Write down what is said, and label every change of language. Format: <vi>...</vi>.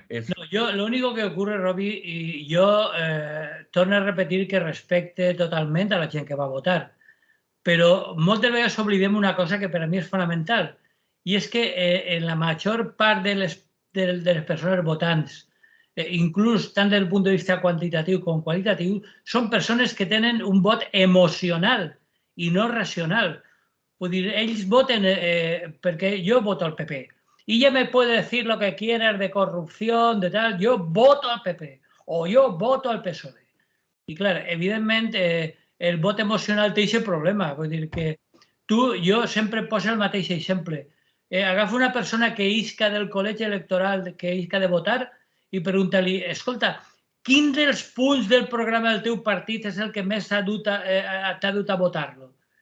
<es>no, yo, lo único que ocurre,</es> <ca>Robi, i jo torno a repetir que respecte totalment a la gent que va votar, però moltes vegades oblidem una cosa que per a mi és fonamental, i és que en la major part de les persones votants, inclús tant des del punt de vista quantitatiu com qualitatiu, són persones que tenen un vot emocional i no racional. Vull dir, ells voten perquè jo voto al PP.</ca> <es>Y ya me puede decir lo que quieras de corrupción, de tal, yo voto al PP o yo voto al PSOE. Y claro,</es> <ca>evidentment, el vot emocional té aquest problema. Vull dir que jo sempre poso el mateix exemple. Agafa una persona que isca del col·legi electoral, que isca de votar, i pregunta-li, escolta, quin dels punts del programa del teu partit és el que més t'ha dut a votar-lo?</ca>